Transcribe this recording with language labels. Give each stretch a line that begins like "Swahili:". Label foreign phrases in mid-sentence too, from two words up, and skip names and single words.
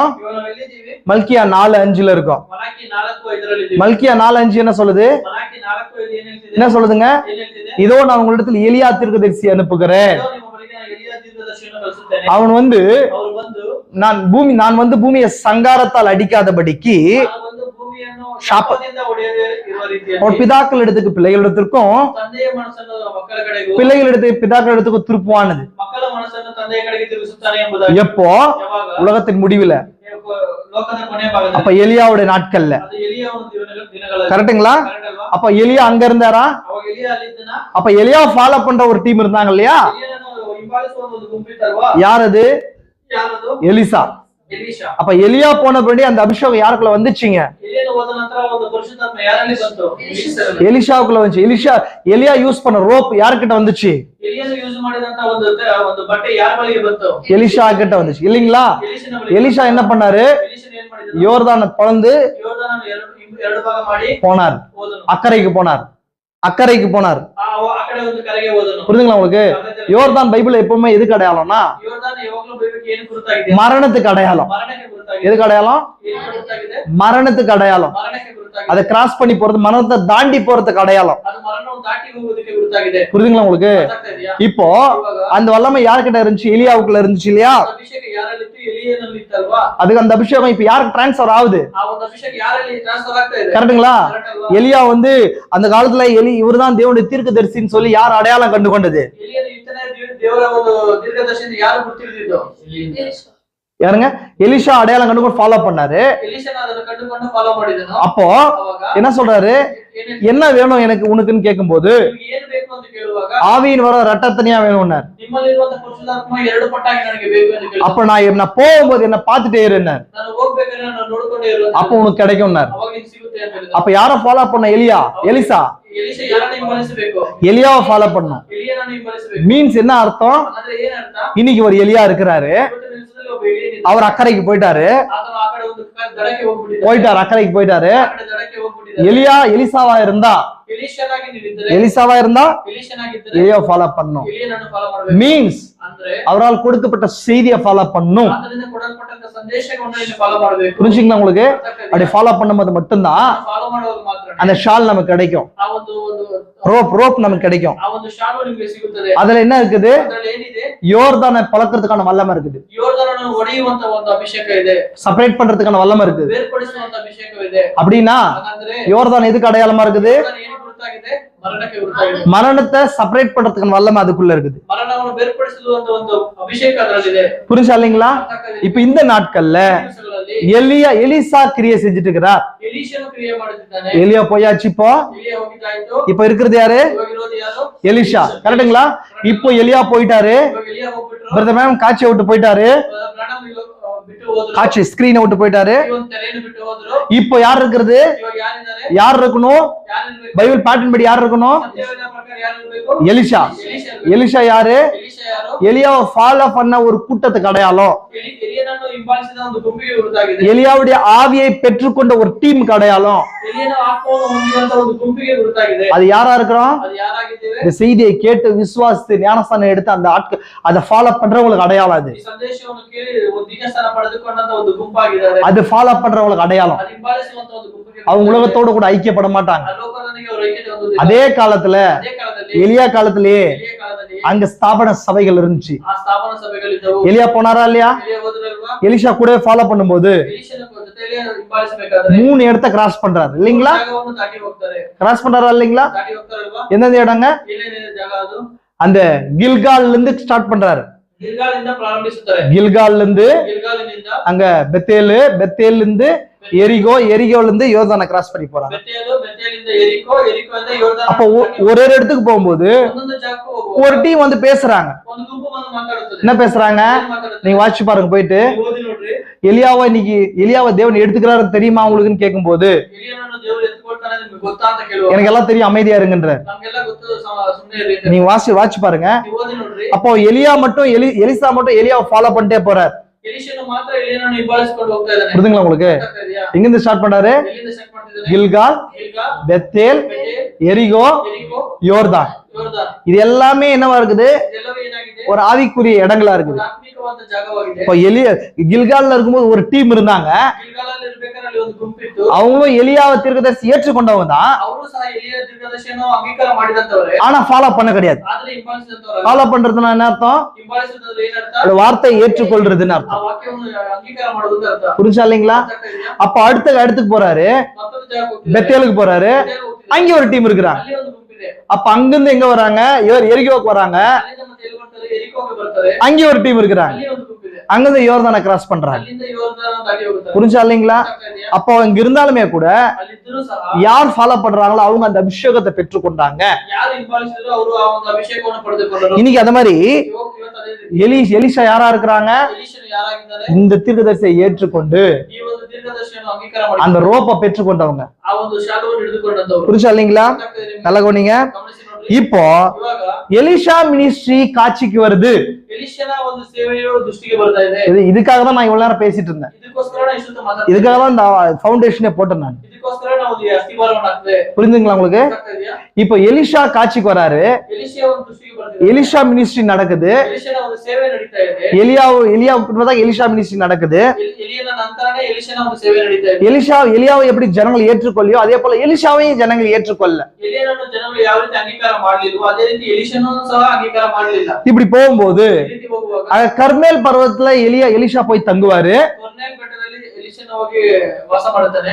Kannada: ಇವಾಗ ನಾವು ಎಲ್ಲಿದ್ದೀವಿ?
Tamil: மல்கியா 4:5ல இருக்கோம்.
Kannada: ಮಲಾಕಿ 4:5 ಇದ್ದೀವಿ.
Tamil: மல்கியா 4:5 என்ன சொல்லுது?
Kannada: ಮಲಾಕಿ 4:5 ಏನ್ ಹೇಳ್ತಿದೆ?
Tamil: என்ன சொல்லுதுங்க?
Kannada: ಏನ್ ಹೇಳ್ತಿದೆ?
Tamil: இதோ நான் உங்களிடத்தில் எலியா தீர்க்கதரிசி அனுப்புகிறேன்.
Kannada: ಇದೋ ನಿಮ್ಮ ಬಳಿಗೆ ನಾನು ಎಲಿಯ ದೀರ್ಘದರ್ಶಿಯನ್ನು ಕಳಿಸುತ್ತೇನೆ.
Tamil: அவன் வந்து
Kannada: ಅವರು ಬಂದು
Tamil: நான் வந்து பூமியை சங்காரத்தால் அடிக்காதபடிக்கு
Kannada: ನಾನು ಬಂದು ಭೂಮಿಯನ್ನು ಶಾಪದಿಂದ ಹೊಡೆಯದೆ ಇರುವ ರೀತಿಯಲ್ಲಿ
Tamil: அவன் பிதாக்கள் இடத்துக்கு பிள்ளைகளிடத்திற்கும்
Kannada: ತಂದೆಯ ಮನಸ್ಸನ್ನು ಮಕ್ಕಳ ಕಡೆಗೂ
Tamil: பிதாக்கள் இடத்துக்கு திருப்புவானது.
Kannada: ಮಕ್ಕಳ ಮನಸ್ಸನ್ನು ತಂದೆಯ ಕಡೆಗೆ ತಿರುಗಿಸುತ್ತಾನೆ ಎಂಬುದಾಗಿ.
Tamil: எப்போ?
Kannada: ಯಾವಾಗ?
Tamil: உலகத்தின் முடிவுல,
Kannada: ಲೋಕದ ಕೊನೆಯ ಭಾಗದಲ್ಲಿ.
Tamil: அப்ப எலியாவுடைய நாட்கள்ல.
Kannada: ಅದು ಎಲಿಯ ಒಂದು ದಿನಗಳಲ್ಲಿ.
Tamil: கரெக்ட்டுங்களா?
Kannada: ಕರೆಕ್ಟ್ ಅಲ್ವಾ?
Tamil: அப்ப எலியா அங்க இருந்தாரா?
Kannada: ಅವಾಗ ಎಲಿಯ ಅಲ್ಲಿದ್ದನ.
Tamil: அப்ப எலியா ஃபாலோ பண்ற ஒரு டீம் இருந்தாங்க இல்லையா?
Kannada: ಎಲಿಯನನ್ನು ಹಿಂಬಾಲಿಸುವ ಒಂದು ಗುಂಪಿತ್ತಲ್ವಾ?
Tamil: யார் அது?
Kannada: ಯಾರದು?
Tamil: எலிசா.
Kannada: ಎಲೀಷಾ.
Tamil: அப்ப எலியா போனபடி அந்த அபிஷேகம் யாருக்குள்ள வந்துச்சுங்க?
Kannada: ಎಲಿಯನು ಹೋದ ನಂತರ ಒಂದು ಪರಿಶುದ್ಧಾತ್ಮ ಯಾರಲ್ಲಿ ಬಂತು?
Tamil: எலிஷாவுக்குள்ள வந்துச்சு. எலியா யூஸ் பண்ண ரோப் யாருக்கிட்ட வந்துச்சு?
Kannada: ಎಲಿಯನು ಯೂಸ್ ಮಾಡಿದಂತ ಒಂದು ಬಟ್ಟೆ ಯಾರ ಬಳಿಗೆ ಬಂತು?
Tamil: எலிஷா கிட்ட வந்துச்சு இல்லீங்களா?
Kannada: ಎಲೀಷನ ಬಳಿಗೆ.
Tamil: எலிஷா என்ன பண்ணாரு?
Kannada: ಎಲೀಷನು ಏನ್ ಮಾಡಿದನು?
Tamil: யோர்தானை பொளந்து
Kannada: ಯೋರ್ದಾನನು ಎರಡು ಭಾಗ ಮಾಡಿ
Tamil: போனார்.
Kannada: ಹೋದನು.
Tamil: அக்கறைக்கு போனார்.
Kannada: ಆ ಕಡೆ ಒಂದು ಕರೆಗೆ ಹೋದನು.
Tamil: புரியுதுங்களா உங்களுக்கு? யோர்தான் பைபிள் எப்பவுமே எதுக்கு அடையாளம்னா
Kannada: ಯೋರ್ದಾನ ಯಾವಾಗಲೂ ಬೈಬಲ್ಗೆ ಏನು ಗುರುತಾಗಿದೆ?
Tamil: மரணத்துக்கு அடையாளம்.
Kannada: ಮರಣಕ್ಕೆ ಗುರುತಾಗಿದೆ.
Tamil: எதுக்கு அடையாளம்?
Kannada: ಏನಕ್ಕೆ ಗುರುತಾಗಿದೆ?
Tamil: மரணத்துக்கு அடையாளம்.
Kannada: ಮರಣಕ್ಕೆ ಗುರುತಾಗಿದೆ.
Tamil: அதை கிராஸ் பண்ணி போறது, மரணத்தை தாண்டி போறதுக்கு அடையாளம்.
Kannada: ಅದು ಮರಣವನ್ನು ದಾಟಿ ಹೋಗೋದಕ್ಕೆ ಗುರುತಾಗಿದೆ.
Tamil: புரியுதுங்களா உங்களுக்கு?
Kannada: ಅರ್ಥ ಇದೆಯಾ?
Tamil: இப்போ
Kannada: ಇವಾಗ
Tamil: அந்த வல்லமை யார்கிட்ட இருந்துச்சு? எலியாவுக்குள்ள இருந்துச்சு இல்லையா?
Kannada: ಅಭಿಷೇಕ ಯಾರಲ್ಲಿತ್ತು? ಎಲಿಯನಲ್ಲಿ ಇತ್ತಲ್ವಾ?
Tamil: அதுக்கு அந்த அபிஷேகம் இப்ப யாருக்கு டிரான்ஸ்ஃபர் ஆகுது?
Kannada: ಆ ಒಂದು ಅಭಿಷೇಕ ಯಾರಲ್ಲಿ ಟ್ರಾನ್ಸ್ಫರ್ ಆಗ್ತಾ ಇದೆ?
Tamil: கரெக்ட்டுங்களா?
Kannada: ಕರೆಕ್ಟ್ ಅಲ್ವಾ?
Tamil: எலியா வந்து அந்த காலத்துல இவர்தான் தேவனுடைய தீர்க்கதரிசின்னு சொல்லி யார் அடையாளம் கண்டு கொண்டது?
Kannada: ಎಲಿಯನು ಇತನೇ ದೇವರ ಒಂದು ದೀರ್ಘದರ್ಶಿಯಿಂದ ಯಾರು ಗುರುತಿಡಿದಿದ್ದು?
Tamil: யாருங்க? எலிஷா அடையாளம் கண்டு ஃபாலோ பண்ணாரு.
Kannada: ಎಲೀಷನ ಅದನ್ನು ಕಂಡುಕೊಂಡು ಫಾಲೋ ಮಾಡಿದನು.
Tamil: அப்போ
Kannada: ಅವಾಗ
Tamil: என்ன சொல்றாரு? என்ன வேணும் எனக்கு உனக்குன்னு கேட்கும்போது
Kannada: ನಿಮಗೆ ಏನು ಬೇಕು ಅಂತ ಕೇಳುವಾಗ
Tamil: ஆவியின் வர ரட்டத்தனியா வேணும்னார்.
Kannada: ನಿಮ್ಮಲ್ಲಿರುವಂತ ಪರಿಶುದ್ಧಾತ್ಮ ಎರಡು ಪಟ್ಟಾಗಿ ನನಗೆ ಬೇಕು ಎಂದು ಕೇಳಿದ.
Tamil: அப்ப நான் போகும்போது என்ன பார்த்துட்டே இருன்னார்.
Kannada: ನಾನು ಹೋಗ್ಬೇಕಾದ್ರೆ ನಾನು ನೋಡ್ಕೊಂಡೇ ಇರುವಂತ.
Tamil: அப்ப உனக்கு கிடைக்கும்னார்.
Kannada: ಅವಾಗ ನಿಮಗೆ ಸಿಗುತ್ತೆ ಅಂತ ಹೇಳಿದ.
Tamil: அப்ப யார ஃபாலோ பண்ண? எலிசா.
Kannada: ಎಲೀಷಾ ಯಾರನ್ನ ಹಿಂಬಾಲಿಸಬೇಕು?
Tamil: எலியாவை ஃபாலோ பண்ணும்.
Kannada: ಎಲಿಯನನ್ನು ಹಿಂಬಾಲಿಸಬೇಕು.
Tamil: மீன்ஸ் என்ன அர்த்தம்?
Kannada: ಅಂದ್ರೆ ಏನ್ ಅರ್ಥ?
Tamil: இன்னைக்கு ஒரு எலியா இருக்கிறாரு.
Kannada: ಇವತ್ತಿನ ದಿವಸದಲ್ಲಿ ಒಬ್ಬ ಎಲಿಯನ್ ಇದ್ದಾನೆ.
Tamil: அவர் அக்கறைக்கு போயிட்டாரு.
Kannada: ಆತನು ಆ ಕಡೆ ಒಂದು ದಡಕ್ಕೆ ಹೋಗ್ಬಿಟ್ಟಿದ್ದಾನೆ.
Tamil: போயிட்டாரு, அக்கறைக்கு போயிட்டாரு.
Kannada: ಆ ಕಡೆ ದಡಕ್ಕೆ ಹೋಗ್ಬಿಟ್ಟಿದ್ದಾನೆ.
Tamil: எலிசாவா இருந்தா,
Kannada: ಎಲೀಷನಾಗಿ ನೀವಿದ್ದರೆ,
Tamil: எலிசாவா இருந்தா
Kannada: ಎಲೀಷನಾಗಿದ್ದರೆ
Tamil: எலியாவை ஃபாலோ பண்ணும்.
Kannada: ಎಲಿಯನನ್ನು ಫಾಲೋ ಮಾಡಬೇಕು.
Tamil: மீன்ஸ்
Kannada: ಅಂದ್ರೆ
Tamil: அவரால் கொடுக்கப்பட்ட செய்தியை ஃபாலோ பண்ணும்.
Kannada: ಆತನಿಂದ ಕೊಡಲ್ಪಟ್ಟಂತ ಸಂದೇಶವನ್ನು ಇಲ್ಲಿ ಫಾಲೋ ಮಾಡಬೇಕು.
Tamil: புரிஞ்சுங்களா உங்களுக்கு? அப்படி ஃபாலோ பண்ணும்போது மட்டும்தான்
Kannada: ಫಾಲೋ ಮಾಡುವಾಗ ಮಾತ್ರ
Tamil: அந்த ஷால் நமக்கு கிடைக்கும்.
Kannada: ಆ ಒಂದು
Tamil: ரோப் நமக்கு கிடைக்கும்.
Kannada: ಆ ಒಂದು ಶಾಲು ನಿಮಗೆ ಸಿಗುತ್ತದೆ.
Tamil: அதுல என்ன இருக்குது?
Kannada: ಅದರಲ್ಲಿ ಏನಿದೆ?
Tamil: யோர்தானை பழக்கிறதுக்கான வல்லமை இருக்குது.
Kannada: ಯೋರ್ದಾನನ್ನು ಒಡೆಯುವಂತ ಒಂದು ಅಭಿಷೇಕ ಇದೆ.
Tamil: செப்பரேட் பண்றதுக்கான வல்லமை இருக்குது.
Kannada: ಬೇರ್ಪಡಿಸುವಂತ ಅಭಿಷೇಕವಿದೆ.
Tamil: அப்படின்னா
Kannada: ಹಾಗಂದ್ರೆ
Tamil: யோர்தான் எதுக்கு அடையாளமா இருக்குது?
Kannada: ಯೋರ್ದಾನ ಏನು ಗುರುತಾಗಿದೆ, ಮರಣಕ್ಕೆ ಗುರುತಾಗಿದೆ.
Tamil: மரணத்தை செப்பரேட் பண்றதுக்கு வல்லமை அதுக்குள்ள இருக்குது.
Kannada: ಮರಣವನ್ನು ಬೇರ್ಪಡಿಸುವಂತ ಒಂದು ಅಭಿಷೇಕ ಅದರಲ್ಲಿದೆ.
Tamil: புரிஞ்சா இல்லைங்களா? இப்ப இந்த நாட்கள்ல எலிசா கிரியை செஞ்சுட்டு இருக்கிறார்.
Kannada: ಎಲೀಷನು ಕ್ರಿಯೆ ಮಾಡುತ್ತಿದ್ದಾನೆ.
Tamil: எலியா போயாச்சு.
Kannada: ಎಲಿಯ ಹೋಗಿದ್ದಾಯ್ತು.
Tamil: இப்ப இருக்கிறது யாரு?
Kannada: ಇವಾಗ ಇರೋದು ಯಾರು?
Tamil: எலிஷா. கரெக்டுங்களா? இப்போ எலியா போயிட்டாரு.
Kannada: ಇವಾಗ ಎಲಿಯ ಹೋಗ್ಬಿಟ್ರು.
Tamil: பிரதர் மேம் காட்சியை விட்டு போயிட்டாரு.
Kannada: ಪ್ರಾಣம் ಬಿಟ್ಟು ಹೋದ್ರು.
Tamil: காட்சி ஸ்கிரீனை விட்டு போயிட்டாரு.
Kannada: ಇವನ್ ತೆರೆಯನ್ನು ಬಿಟ್ಟು ಹೋದ್ರು.
Tamil: இப்போ யார் இருக்கிறது?
Kannada: ಇವಾಗ ಯಾರಿದ್ದಾರೆ?
Tamil: யார் இருக்கணும்?
Kannada: ಯಾರಿರ್ಬೇಕು?
English: Bible pattern
Tamil: படி யார் இருக்கணும்?
Kannada: ಸತ್ಯವೇದ ಪ್ರಕಾರ ಯಾರಿರ್ಬೇಕು?
Tamil: எலிஷா. எலிஷா யாரு?
Kannada: ಎಲೀಷ ಯಾರು?
Tamil: எலியாவை ஃபாலோ பண்ண ஒரு கூட்டத்துக்கு அடையாளம்.
Kannada: ಎಲಿಯನನ್ನು ಹಿಂಬಾಲಿಸಿದ ಒಂದು ಗುಂಪಿಗೆ ಗುರುತಾಗಿದೆ.
Tamil: எலியாவுடைய ஆவியை பெற்றுக்கொண்ட ஒரு டீமுக்கு அடையாளம்.
Kannada: ಎಲಿಯನ ಆತ್ಮವನ್ನು ಹೊಂದಿರುವಂತ ಒಂದು ಗುಂಪಿಗೆ ಗುರುತಾಗಿದೆ.
Tamil: அது யாரா இருக்கிறோம்?
Kannada: ಅದು ಯಾರಾಗಿದ್ದೇವೆ?
Tamil: இந்த செய்தியை கேட்டு விசுவாசித்து ஞானஸ்தானம் எடுத்து அந்த ஆட்கள் அதை ஃபாலோ பண்றவங்களுக்கு அடையாளம். அது
Kannada: ಈ ಸಂದೇಶವನ್ನು ಕೇಳಿ ಒಂದು ದೀಕ್ಷಾಸ್ನಾನ ಪಡೆದುಕೊಂಡಂತ ಒಂದು ಗುಂಪಾಗಿದ್ದಾರೆ.
Tamil: அது ஃபாலோ பண்றவங்களுக்கு அடையாளம்.
Kannada: ಅದು ಹಿಂಬಾಲಿಸುವಂತ ಒಂದು ಗುಂಪಿಗೆ
Tamil: அவங்க உலகத்தோடு கூட ஐக்கியப்பட மாட்டாங்க.
Kannada: ಲೋಕದೊಂದಿಗೆ ಅವರು ಐಕ್ಯತೆ ಹೊಂದುವುದಿಲ್ಲ.
Tamil: அதே காலத்துல
Kannada: ಅದೇ ಕಾಲದಲ್ಲಿ
Tamil: எலியா காலத்திலேயே
Kannada: ಎಲಿಯ ಕಾಲದಲ್ಲಿ
Tamil: அங்க ஸ்தாபன சபைகள் இருந்துச்சு.
Kannada: ಆ ಸ್ಥಾಪನಾ ಸಭೆಗಳಿದ್ದವು.
Tamil: எலியா போனாரா இல்லையா?
Kannada: ಎಲಿಯ ಹೋದ್ರಲ್ವಾ?
Tamil: எலிஷா கூட ஃபாலೋ பண்ணும்போது
Kannada: ಎಲೀಷನ ಜೊತೆಯಲ್ಲಿ ಹಿಂಬಾಲಿಸಬೇಕಾದ್ರೆ
Tamil: 3 இடத்த கிராஸ் பண்றாரு இல்லைங்களா?
Kannada: ಜಾಗವನ್ನು ದಾಟಿ ಹೋಗ್ತಾರೆ.
Tamil: கிராஸ் பண்றாரா இல்லைங்களா?
Kannada: ದಾಟಿ ಹೋಗ್ತಾರಲ್ವಾ?
Tamil: எந்தெந்த இடங்க?
Kannada: ಏನೇನಿದೆ ಜಾಗ ಅದು?
Tamil: அந்த கில்கால்ல இருந்து ஸ்டார்ட் பண்றாரு.
Kannada: ಗಿಲ್ಗಾಲಿಂದ ಪ್ರಾರಂಭಿಸುತ್ತಾರೆ.
Tamil: கில்கால்ல இருந்து
Kannada: ಗಿಲ್ಗಾಲಿನಿಂದ
Tamil: அங்க பெத்தேல் இருந்து எரிகோல இருந்து யோர்தானை கிராஸ் பண்ணி போறாங்க.
Kannada: ಬೆತೇಲಿಂದ ಎರಿಕೋದಿಂದ ಯೋರ್ದಾನ.
Tamil: அப்ப ஒரு இடத்துக்கு போகும்போது
Kannada: ಒಂದೊಂದು ಜಾಗಕ್ಕೂ ಹೋಗುವ
Tamil: ஒரு டீம் வந்து பேசுறாங்க.
Kannada: ಒಂದು ಗುಂಪು ಬಂದು ಮಾತಾಡುತ್ತದೆ.
Tamil: என்ன பேசுறாங்க?
Kannada: ಏನ್ ಮಾತಾಡುತ್ತದೆ?
Tamil: நீங்க வாட்சி பாருங்க போயிட்டு.
Kannada: ನೀವು ಓದಿ ನೋಡ್ರಿ.
Tamil: எலியாவை தேவன் எடுத்துக்கிறாரு தெரியுமா உங்களுக்குன்னு கேட்கும்போது
Kannada: ಎಲಿಯನನ್ನು ದೇವರು ಎತ್ತುಕೊಳ್ತಾನೆ ನಿಮಗೆ ಗೊತ್ತಾ ಅಂತ ಕೇಳುವ.
Tamil: எனக்கு எல்லாம் தெரியும், அமைதியா இருங்கன்ற.
Kannada: ನಮಗೆಲ್ಲ ಗೊತ್ತು, ಸುಮ್ಮನೆ ಇರಿ ಅಂತ.
Tamil: நீங்க வாட்சி பாருங்க.
Kannada: ನೀವು ಓದಿ ನೋಡ್ರಿ.
Tamil: அப்போ எலிசா மட்டும் எலியாவை ஃபாலோ பண்ணிட்டே போறார்.
Kannada: ಎಲೀಷನು ಮಾತ್ರ ಎಲಿಯನನ್ನು ಹಿಂಬಾಲಿಸಿಕೊಂಡು ಹೋಗ್ತಾ ಇದ್ದಾನೆ.
Tamil: புரியுதுங்களா உங்களுக்கு? எங்க இருந்து ஸ்டார்ட் பண்றாரு?
Kannada: ಎಲ್ಲಿಂದ ಸ್ಟಾರ್ಟ್ ಮಾಡ್ತಿದ್ದಾನೆ?
Tamil: கில்கால்,
Kannada: ಗಿಲ್ಗಾಲ್,
Tamil: பெத்தேல்,
Kannada: ಬೆತೇಲ್,
Tamil: எரிகோ,
Kannada: ಎರಿಕೋ,
Tamil: யோர்தான்.
Kannada: ಯೋರ್ದಾನ್.
Tamil: இது எல்லாமே என்னவா இருக்குது?
Kannada: ಇದೆಲ್ಲವೂ ಏನಾಗಿದೆ?
Tamil: ஒரு ஆவிக்குரிய இடங்களா இருக்குது.
Kannada: ಒಂದು ಆತ್ಮಿಕವಾದ ಜಾಗವಾಗಿದೆ.
Tamil: இப்போ கில்கால்ல இருக்கும்போது ஒரு டீம் இருந்தாங்க.
Kannada: ಗಿಲ್ಗಾಲಲ್ಲಿ ಇರ್ಬೇಕಾದ್ರೆ ಅಲ್ಲಿ ಒಂದು ಗುಂಪಿತ್ತು.
Tamil: அவங்களும் எலியாவை தீர்க்கதரிசி ஏற்றுக்கொண்டவங்க தான்.
Kannada: ಅವರು ಸಹ ಎಲಿಯ ದೀರ್ಘದರ್ಶಿಯನ್ನು ಅಂಗೀಕಾರ ಮಾಡಿದಂತವರೇ.
Tamil: ஆனா ஃபாலோ பண்ண கிடையாது.
Kannada: ಆದ್ರೆ ಹಿಂಬಾಲಿಸಿದಂತವರಲ್ಲ.
Tamil: ஃபாலோ பண்றதுன்னா என்ன அர்த்தம்?
Kannada: ಹಿಂಬಾಲಿಸುವುದಂದ್ರೆ ಏನರ್ಥ?
Tamil: அந்த வார்த்தையை ஏற்றுக்கொள்றதுன்னு
Kannada: ಆ
Tamil: அர்த்தம்.
Kannada: ವಾಕ್ಯವನ್ನು ಅಂಗೀಕಾರ ಮಾಡುವುದು ಅಂತ ಅರ್ಥ.
Tamil: புரிஞ்சா இல்லைங்களா?
Kannada: ಅರ್ಥ ಇದೆಯಾ?
Tamil: அப்ப அடுத்துக்கு போறாரு.
Kannada: ಮತ್ತೊಂದು ಜಾಗಕ್ಕೆ ಹೋಗ್ತಿದ್ದಾರೆ.
Tamil: பெத்தேலுக்கு போறாரு.
Kannada: ಬೆತೇಲ್ ಹೋಗ್ತಿದ್ದಾರೆ.
Tamil: அங்க ஒரு டீம் இருக்கிறாங்க.
Kannada: ಅಲ್ಲಿ ಒಂದು ಗುಂಪಿದೆ.
Tamil: அப்ப அங்கிருந்து எங்க வராங்க? எரிகோக்கு வராங்க.
Kannada: ಅಲ್ಲಿಂದ ಮತ್ತೆ ಎಲ್ಲಿ ಬರ್ತಾರೆ? ಎರಿಕೋಗೆ ಬರ್ತಾರೆ.
Tamil: அங்க ஒரு டீம் இருக்கிறாங்க.
Kannada: ಅಲ್ಲಿ ಒಂದು ಗುಂಪಿದೆ.
Tamil: அங்கிருந்து யோர்தானை கிராஸ் பண்றாங்க.
Kannada: ಅಲ್ಲಿಂದ ಯೋರ್ದಾನ ದಾಟಿ ಹೋಗುತ್ತಾರೆ.
Tamil: புரிஞ்சா இல்லைங்களா?
Kannada: ಅರ್ಥ ಇದೆಯಾ?
Tamil: அப்போ இங்க இருந்தாலுமே கூட
Kannada: ಅಲ್ಲಿದ್ದರೂ ಸಹ
Tamil: யார் ஃபாலோ பண்றாங்களோ அவங்க அந்த அபிஷேகத்தை பெற்றுக்கொண்டாங்க.
Kannada: ಯಾರು ಹಿಂಬಾಲಿಸಿದ್ರು ಅವರು ಆ ಒಂದು ಅಭಿಷೇಕವನ್ನು ಪಡೆದುಕೊಂಡರು.
Tamil: இன்னைக்கு அந்த மாதிரி
Kannada: ಇವತ್ತು ಅದೇ ರೀತಿ
Tamil: எலிஷா யாரா இருக்கிறாங்க?
Kannada: ಎಲೀಷನು ಯಾರಾಗಿದ್ದಾರೆ?
Tamil: இந்த தீர்க்கதரிசியை ஏற்றுக்கொண்டு
Kannada: ಈ ಒಂದು ದೀರ್ಘದರ್ಶಿಯನ್ನು ಅಂಗೀಕಾರ ಮಾಡಿ
Tamil: அந்த ரோப்பை பெற்றுக்கொண்டவங்க.
Kannada: ಆ ಒಂದು ಶಾಲವನ್ನು ಹಿಡಿದುಕೊಂಡಂತವರು.
Tamil: புரிஞ்சா இல்லைங்களா? நல்லா கவனிங்க.
Kannada: ಗಮನಿಸಿ ನೋಡ್ರಿ.
Tamil: இப்போ
Kannada: ಇವಾಗ
Tamil: எலிஷா மினிஸ்ட்ரி காட்சிக்கு வருது.
Kannada: ಎಲೀಷನ ಒಂದು ಸೇವೆಯು ದೃಷ್ಟಿಗೆ ಬರ್ತಾ ಇದೆ.
Tamil: இதுக்காக தான் நான் இவ்வளவு நேரம் பேசிட்டு இருந்தேன்.
Kannada: ಇದಕ್ಕೋಸ್ಕರ ನಾನು ಇಷ್ಟೊತ್ತು ಮಾತಾಡ್ತಿದ್ದೀನಿ.
Tamil: இதுக்காக தான் இந்த ஃபவுண்டேஷனே போட்டேன் நான்.
Kannada: ಇದಕ್ಕೋಸ್ಕರ ನಾವು ಒಂದು ಅಸ್ಥಿವಾರವನ್ನು ಹಾಕ್ತೇವೆ.
Tamil: புரிஞ்சுங்களா உங்களுக்கு?
Kannada: ಅರ್ಥ ಇದೆಯಾ?
Tamil: இப்போ எலிஷா காட்சிக்கு வராரு.
Kannada: ಎಲೀಷಿಯ ಒಂದು ದೃಷ್ಟಿಗೆ ಬರ್ತಿದೆ.
Tamil: எலிஷா மினிஸ்ட்ரி நடக்குது.
Kannada: ಎಲೀಷನ ಒಂದು ಸೇವೆ ನಡೀತಾ ಇದೆ.
Tamil: எலியாவுக்கு பின்பதாக எலிஷா மினிஸ்ட்ரி நடக்குது.
Kannada: ಎಲಿಯನ ನಂತರನೇ ಎಲೀಷನ ಒಂದು ಸೇವೆ ನಡೀತಾ ಇದೆ.
Tamil: எலியாவை எப்படி ஜனங்கள் ஏற்றுக்கொள்ளியோ அதே போல எலிஷாவையும் ஜனங்கள் ஏற்றுக்கொள்ள.
Kannada: ಎಲಿಯನನ್ನು ಜನಗಳು ಯಾವ ರೀತಿ ಅಂಗೀಕಾರ ಮಾಡಲಿಲ್ವೋ ಅದೇ ರೀತಿ ಎಲೀಷನನ್ನು ಸಹ ಅಂಗೀಕಾರ ಮಾಡಲಿಲ್ಲ.
Tamil: இப்படி போகும்போது
Kannada: ಈ ರೀತಿ ಹೋಗುವಾಗ
Tamil: கர்மேல் பர்வதத்துல எலிஷா போய் தங்குவாரு.
Kannada: ಕೊರ್ನೇಲ್ ಬೆಟ್ಟದಲ್ಲಿ ಎಲೀಷನ ಹೋಗಿ ವಾಸ ಮಾಡುತ್ತಾನೆ.